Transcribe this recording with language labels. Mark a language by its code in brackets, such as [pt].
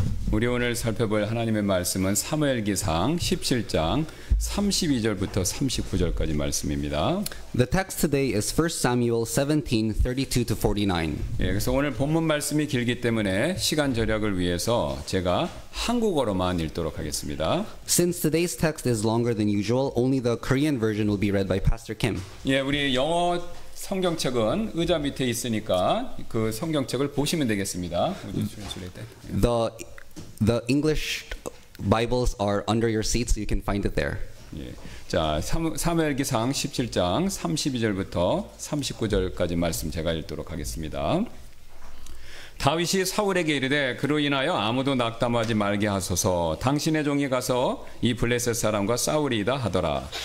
[ko] 우리 오늘 살펴볼 하나님의 말씀은 사무엘기상 17장 32절부터 39절까지 말씀입니다. [en] The text today is 1 Samuel 17:32-49. [ko] 예, 그래서 오늘 본문 말씀이 길기 때문에 시간 절약을 위해서 제가 한국어로만 읽도록 하겠습니다. [en] Since today's text is longer than usual, only the Korean version will be read by Pastor Kim. [ko] 예, 우리 영어 성경책은 의자 밑에 있으니까 그 성경책을 보시면 되겠습니다. [en] The English Bibles are under your seat, so you can find it there. [ko] 예. 자, 사무엘기상 17장 32절부터 39절까지 말씀 제가 읽도록 하겠습니다. 다윗이 사울에게 이르되 그로 인하여 아무도 낙담하지 말게 하소서 당신의 종이 가서 이 블레셋 사람과 싸우리이다 하더라.